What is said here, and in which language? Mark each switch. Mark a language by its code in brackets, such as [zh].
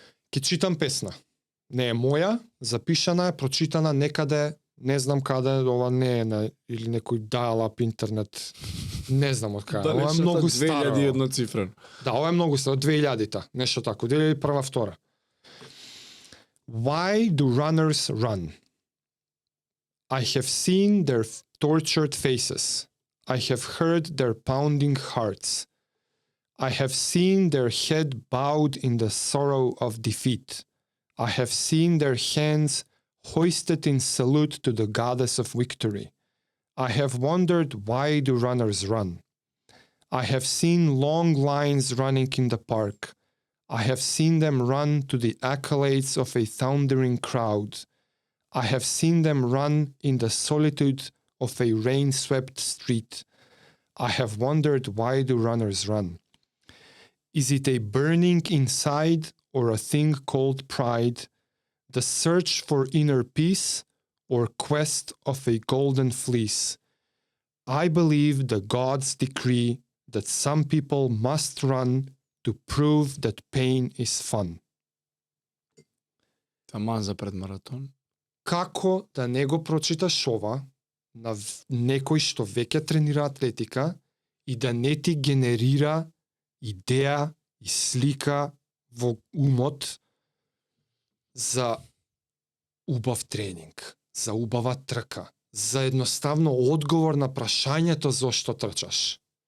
[mk] Ке читам песна. Не е моја, запишана е, прочитана некаде, не знам каде, ова не е на или некој dial-up интернет. Не знам од каде. Ова е многу старо. 2001 цифрен. Да, ова е многу старо, 2000-та, нешто тако, 2001-2002. [en] Why do runners run? I have seen their tortured faces. I have heard their pounding hearts. I have seen their head bowed in the sorrow of defeat. I have seen their hands hoisted in salute to the goddess of victory. I have wondered why do runners run. I have seen long lines running in the park. I have seen them run to the accolades of a thundering crowd. I have seen them run in the solitude of a rain-swept street. I have wondered why do runners run. Is it a burning inside or a thing called pride, the search for inner peace or quest of a golden fleece? I believe the gods decree that some people must run to prove that pain is fun. [mk] Таман за предмаратон. Како да не го прочиташ ова на некој што веќе тренира атлетика и да не ти генерира идеја и слика во умот за убав тренинг, за убава трка, за едноставно одговор на прашањето зошто трчаш.